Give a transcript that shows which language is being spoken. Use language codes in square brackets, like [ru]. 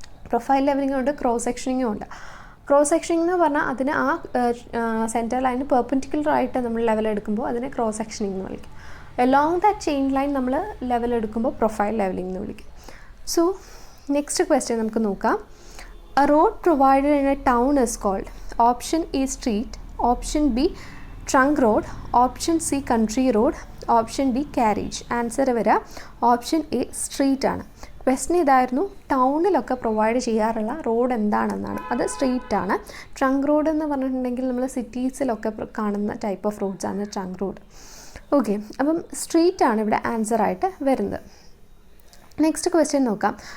[ml] Profile ലെവലിംഗും ഉണ്ട്, cross സെക്ഷനിങ്ങും ഉണ്ട്. Cross സെക്ഷനിങ് എന്ന് പറഞ്ഞാൽ അതിന് ആ സെൻറ്റർ ലൈന് പെർപെൻഡിക്കുലർ ആയിട്ട് നമ്മൾ ലെവൽ എടുക്കുമ്പോൾ അതിനെ ക്രോസ് സെക്ഷനിങ് എന്ന് വിളിക്കും. എലോങ് ദാറ്റ് ചെയിൻ ലൈൻ നമ്മൾ ലെവൽ എടുക്കുമ്പോൾ പ്രൊഫൈൽ ലെവലിംഗ് എന്ന് വിളിക്കും. സോ നെക്സ്റ്റ് ക്വസ്റ്റ്യൻ നമുക്ക് നോക്കാം. [en] A road provided in a town is called option A street, option B trunk road, option C country road, option D carriage. [ml] Answer വരിക option A street ആണ്. Question ഇതായിരുന്നു, ടൗണിലൊക്കെ provide ചെയ്യാറുള്ള road എന്താണെന്നാണ്. അത് street ആണ്. Trunk road എന്ന് പറഞ്ഞിട്ടുണ്ടെങ്കിൽ നമ്മൾ സിറ്റീസിലൊക്കെ കാണുന്ന type of റോഡ്സാണ് trunk road. Okay, അപ്പം സ്ട്രീറ്റ് ആണ് ഇവിടെ ആൻസർ ആയിട്ട് വരുന്നത്. നെക്സ്റ്റ് ക്വസ്റ്റ്യൻ നോക്കാം.